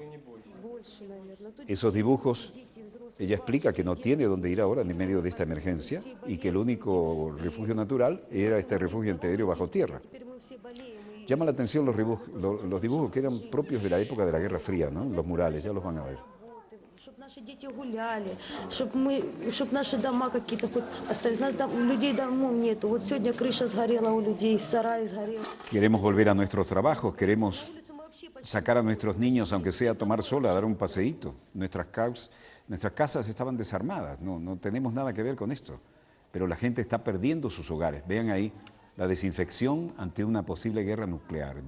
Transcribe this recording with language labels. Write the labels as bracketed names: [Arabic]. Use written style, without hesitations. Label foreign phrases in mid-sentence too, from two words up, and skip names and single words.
[Spanish] Esos dibujos, ella explica que no tiene dónde ir ahora en medio de esta emergencia y que el único refugio natural era este refugio interior bajo tierra. Llama la atención los dibujos que eran propios de la época de la Guerra Fría, ¿no? Los murales, ya los van a ver. [Russian] Чтобы наши дети гуляли, чтобы наши дома какие-то хоть остались. У нас людей домов нету. Вот сегодня крыша сгорела у людей, сарай сгорел. [Spanish] Queremos volver a nuestros trabajos, queremos sacar a nuestros niños, aunque sea a tomar sol, a dar un paseíto. Nuestras casas estaban desarmadas, no tenemos nada que ver con esto. Pero la gente está perdiendo sus hogares. Vean ahí la desinfección ante una posible guerra nuclear.